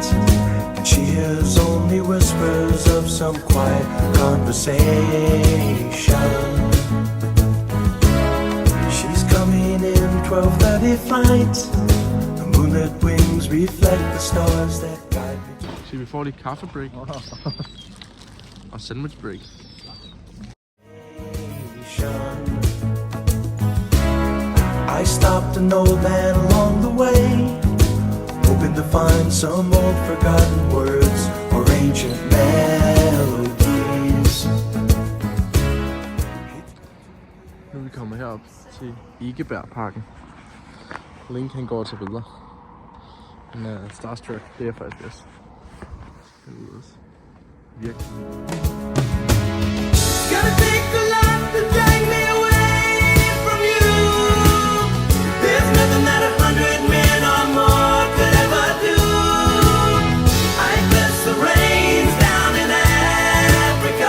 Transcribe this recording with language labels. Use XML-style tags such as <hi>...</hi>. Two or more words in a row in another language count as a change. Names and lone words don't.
<en>She hears only whispers of some quiet conversation. She's coming in 12:30 flight. The moonlit wings reflect the stars that guide me.</en> <da>Så vi får lige kaffebreak og sandwich break.</da> <en>I stopped an old man along the way, hoping to find some old forgotten words or ancient melodies.</en> <da>Nu er vi kommet herop til Ekebergparken. Link han går til billeder. Han er starstruck, det er faktisk også. Virkelig.</da> <en>Gonna take a lot to drag me away from you. There's nothing that 100 men or more could ever do. I bless the rains down in Africa.</en>